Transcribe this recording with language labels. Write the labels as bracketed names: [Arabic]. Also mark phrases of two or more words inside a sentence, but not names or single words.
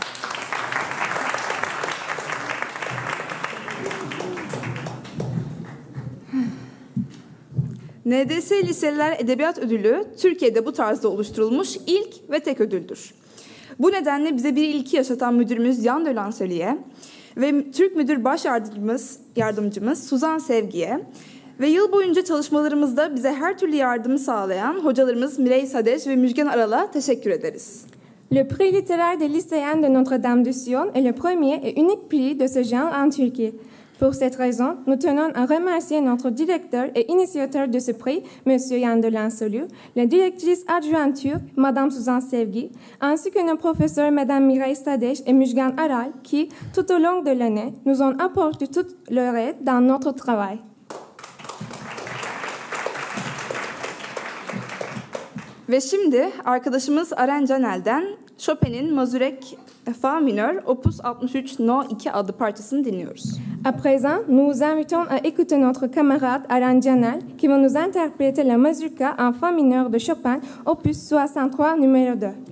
[Turkish] NDS Liseler Edebiyat Ödülü Türkiye'de bu tarzda oluşturulmuş ilk ve tek ödüldür. Bu nedenle bize bir ilki yaşatan müdürümüz Yan Dölansöly'e ve Türk Müdür Baş Yardımcımız Suzan Sevgi'ye ve yıl boyunca çalışmalarımızda bize her türlü yardımı sağlayan hocalarımız Mirey Sadeş ve Müjgan Aral'a teşekkür ederiz. [French] Le prix littéraire des lycéennes de Notre-Dame de Sion est le premier et unique prix de ce genre en Turquie. Pour cette raison, nous tenons à remercier notre directeur et initiateur de ce prix, M. Yan Dölansöly, la directrice adjointe turque, Mme Suzan Sevgi, ainsi que nos professeurs, Mme Mirey Sadeş et Müjgan Aral, qui, tout au long de l'année, nous ont apporté toute leur aide dans notre travail. [Turkish] Ve şimdi arkadaşımız Aren Canel'den Chopin'in Mazurek Fa minör Opus 63 No 2 adlı parçasını dinliyoruz. [French] À présent, nous vous invitons à écouter notre camarade Aren Canel qui va nous interpréter la mazurka en fa mineur de Chopin, Opus 63 numéro 2.